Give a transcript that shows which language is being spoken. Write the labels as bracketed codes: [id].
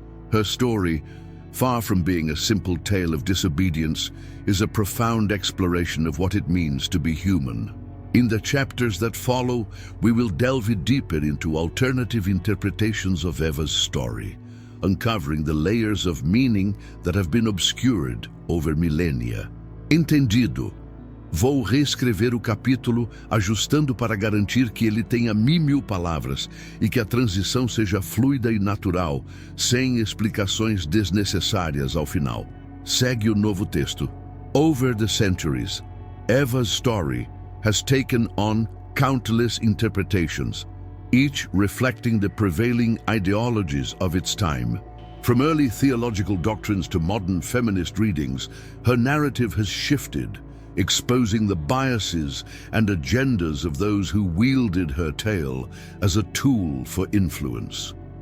[en] Her story, far from being a simple tale of disobedience, is a profound exploration of what it means to be human. In the chapters that follow, we will delve deeper into alternative interpretations of Eva's story, uncovering the layers of meaning that have been obscured over millennia. [pt] Entendido. Vou reescrever o capítulo, ajustando para garantir que ele tenha 1000 palavras e que a transição seja fluida e natural, sem explicações desnecessárias ao final. Segue o novo texto. [en] Over the centuries, Eva's story has taken on countless interpretations, each reflecting the prevailing ideologies of its time. From early theological doctrines to modern feminist readings, her narrative has shifted, exposing the biases and agendas of those who wielded her tale as a tool for influence.